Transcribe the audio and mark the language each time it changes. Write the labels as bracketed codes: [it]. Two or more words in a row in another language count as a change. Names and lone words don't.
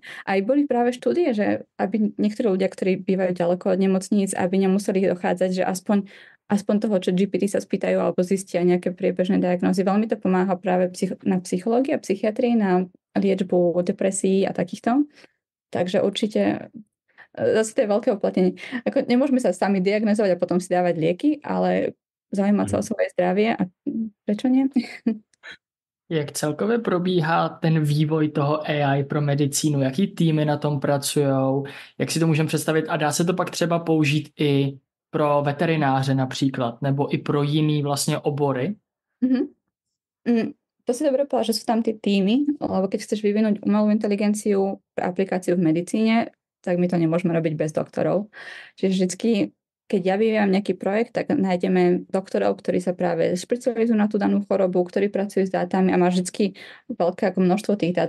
[sk] Aj boli práve štúdie, že aby niektorí ľudia, ktorí bývajú ďaleko od nemocníc, aby nemuseli dochádzať, že aspoň toho, čo GPT sa spýtajú alebo zistia nejaké priebežné diagnózy. Veľmi to pomáha práve na psychológii a psychiatrii, na liečbu depresií a takýchto. Takže určite zase to je veľké uplatnenie. Ako nemôžeme sa sami diagnozovať a potom si dávať lieky, ale zaujímať sa o svoje zdravie a prečo nie? [cs] Jak celkově probíhá ten vývoj toho AI pro medicínu? Jaký týmy na tom pracujou? Jak si to můžeme představit? A dá se to pak třeba použít i pro veterináře například, nebo i pro jiný vlastně obory? [sk] To si dobre povedal, že sú tam tie týmy, lebo keď chceš vyvinúť umelú inteligenciu pre aplikáciu v medicíne, tak my to nemôžeme robiť bez doktorov. Čiže vždycky, keď ja vyvíjam nejaký projekt, tak nájdeme doktorov, ktorí sa práve špecializujú na tú danú chorobu, ktorí pracujú s dátami a máš vždycky veľké ako množstvo tých dát.